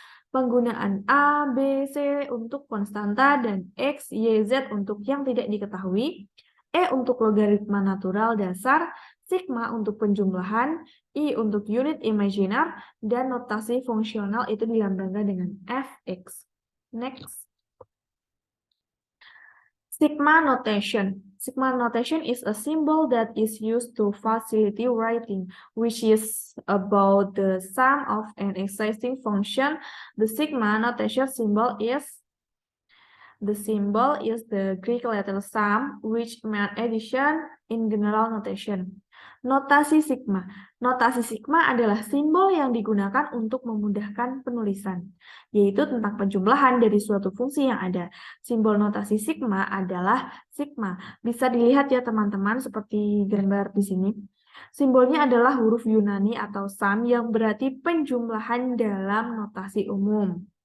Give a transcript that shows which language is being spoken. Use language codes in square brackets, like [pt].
[id] Penggunaan A, B, C untuk konstanta dan X, Y, Z untuk yang tidak diketahui, E untuk logaritma natural dasar, sigma untuk penjumlahan, I untuk unit imajiner, dan notasi fungsional itu dilambangkan dengan fx. [en] Next. Sigma notation. Sigma notation is a symbol that is used to facilitate writing, which is about the sum of an existing function. The sigma notation symbol is the Greek letter sum, which means addition in general notation. [id] Notasi sigma. Notasi sigma adalah simbol yang digunakan untuk memudahkan penulisan, yaitu tentang penjumlahan dari suatu fungsi yang ada. Simbol notasi sigma adalah sigma. Bisa dilihat ya teman-teman seperti gambar di sini. Simbolnya adalah huruf Yunani atau sum yang berarti penjumlahan dalam notasi umum.